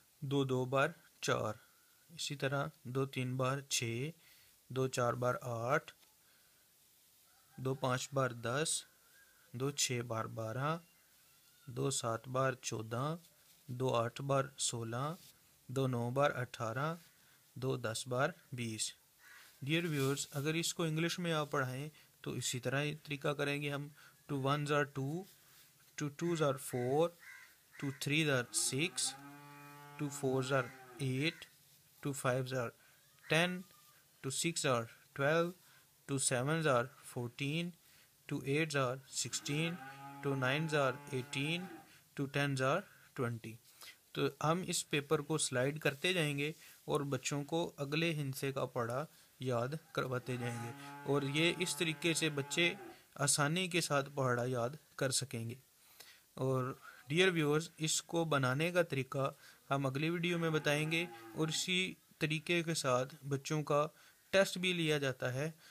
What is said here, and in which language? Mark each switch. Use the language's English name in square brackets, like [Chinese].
[Hindi] 2 2 बार 4, इसी तरह 2 3 बार 6, 2 4 बार 8, 2 5 बार 10, 2 6 बार 12, 2 7 बार 14, 2 8 बार 16, 2 9 बार 18, 2 10 बार 20। Dear viewers, अगर इसको इंग्लिश में आप पढ़ाएं तो इसी तरह ही तरीका करेंगे हम। [English] 2 1s are 2, 2 2s are 4, 2 3s are 6, 2 4s are 8, 2 5s are 10, 2 6 are 12, 2 7s are 14, 2 8s are 16, 2 9s are 18, 2 10s are 20। [Hindi] तो हम इस पेपर को स्लाइड करते जाएंगे और बच्चों को अगले हिस्से का पढ़ा याद करवाते जाएंगे, और ये इस तरीके से बच्चे आसानी के साथ पढ़ा याद कर सकेंगे। और डियर व्यूअर्स, इसको बनाने का तरीका हम अगली वीडियो में बताएंगे, और इसी तरीके के साथ बच्चों का टेस्ट भी लिया जाता है।